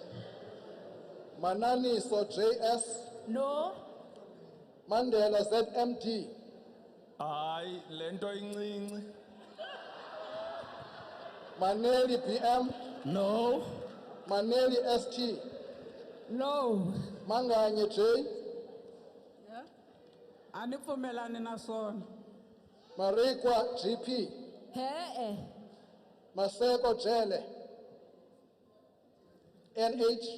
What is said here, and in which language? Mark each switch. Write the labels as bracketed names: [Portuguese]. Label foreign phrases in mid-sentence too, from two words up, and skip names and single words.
[English] Mananiso JS, No. Mandela ZMD, [Xhosa] Hayi, lento incinci. [English] Maneli BM, No. Maneli ST, No. Manganye J, [Tsonga] Anipfumelani na swona. [English] Marikwa GP, Maseko Jele, NH,